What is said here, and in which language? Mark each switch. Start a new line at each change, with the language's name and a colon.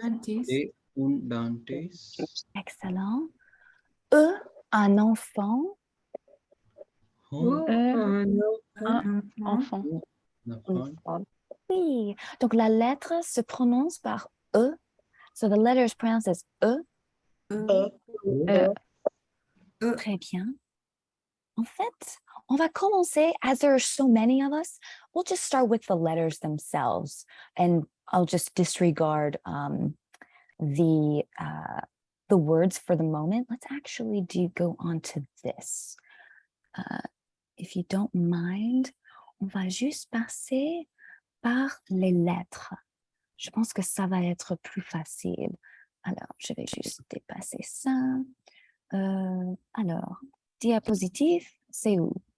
French: Dentiste. et un dentiste. excellent. E, un enfant. Ou Un un Enfant. enfant. Oui. Donc, la lettre se prononce par E.
English: So the letter is pronounced as E.
French: Très bien. En fait, on va commencer,
English: as there are so many of us, we'll just start with the letters themselves. And I'll just disregard the words for the moment. Let's actually go on to this. If you don't mind,
French: on va juste passer par les lettres. Je pense que ça va être plus facile. Alors, je vais juste dépasser ça. Alors, diapositive, c'est où?